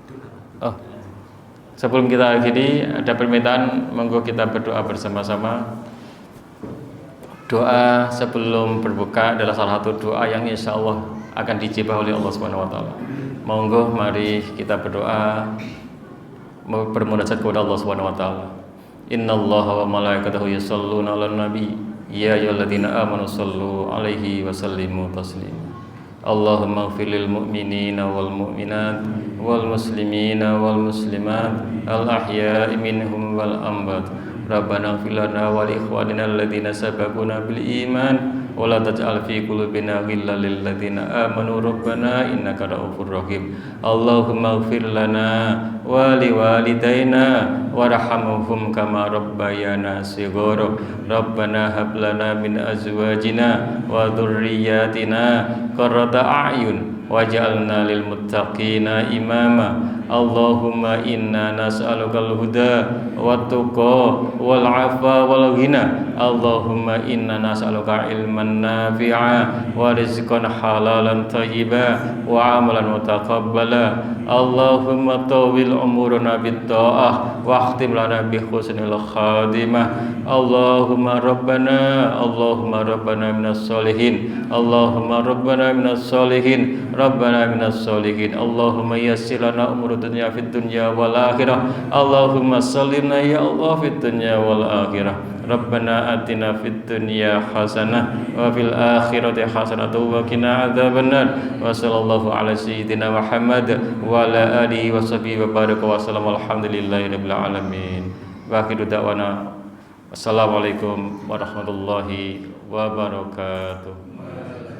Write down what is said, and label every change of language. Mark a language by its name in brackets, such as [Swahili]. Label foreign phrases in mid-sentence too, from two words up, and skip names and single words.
[Indonesian] Sebelum kita akhiri, ada permintaan, monggo kita berdoa bersama-sama. Doa sebelum berbuka adalah salah satu doa yang [Arabic] إن شاء الله [Indonesian] akan dijibah oleh Allah [Arabic] سبحانه وتعالى. [Indonesian] Monggo mari kita berdoa, bermunajat kepada Allah [Arabic] سبحانه وتعالى. إن الله وملائكته يصلون على النبي يا أيها الذين آمنوا صلوا عليه وسلموا تسليما. اللهم اغفر للمؤمنين والمؤمنات والمسلمين والمسلمات الأحياء منهم والأموات. ربنا اغفر لنا ولإخواننا الذين سبقونا بالإيمان ولا تجعل في قلوبنا غلا للذين آمنوا ربنا إنك رءوف رحيم. اللهم اغفر لنا ولوالدينا وارحمهم كما ربيانا صغارا. ربنا هب لنا من أزواجنا وذرياتنا قرة أعين واجعلنا للمتقين إماما. اللهم إنا نسألك الهدى والتقى والعفاف والغنى. اللهم إنا نسألك علما نافعا ورزقا حلالا طيبا وعملا متقبلا. اللهم طول أعمارنا بالطاعة واختم لنا بحسن الخاتمة. اللهم ربنا من الصالحين. اللهم ربنا من الصالحين. ربنا من الصالحين. اللهم يسر لنا أمور الدنيا في الدنيا والآخرة. اللهم صلنا يا الله في الدنيا والآخرة. ربنا آتنا في الدنيا حسنة وفي الآخرة حسنة وقنا عذاب النار. وصلى الله على سيدنا محمد وعلى آله وصحبه وبارك وسلم. الحمد لله رب العالمين. وآخر دعوانا السلام عليكم ورحمة الله وبركاته.